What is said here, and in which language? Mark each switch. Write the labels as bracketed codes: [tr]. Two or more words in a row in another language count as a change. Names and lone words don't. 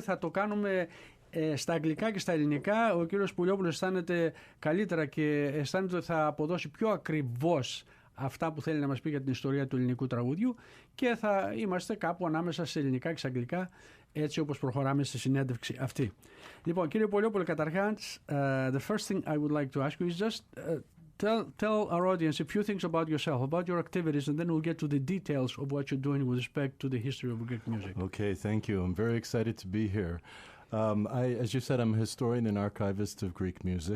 [el] Θα το κάνουμε στα αγγλικά και στα ελληνικά. Ο κύριος Πουλιόπουλος αισθάνεται καλύτερα και αισθάνεται ότι θα αποδώσει πιο ακριβώς αυτά που θέλει να μας πει για την ιστορία του ελληνικού τραγουδιού, και θα είμαστε κάπου ανάμεσα σε ελληνικά και σε αγγλικά, έτσι όπως προχωράμε στη συνέντευξη αυτή. Λοιπόν, κύριε Πουλιόπουλο, καταρχάς, [en] the first thing I would like to ask you is just tell our audience a few things about yourself, about your activities, and then we'll get to the details of what you're doing with respect to the history of Greek music. Okay, thank you. I'm very excited to be here. As you said, I'm a historian and archivist of Greek music.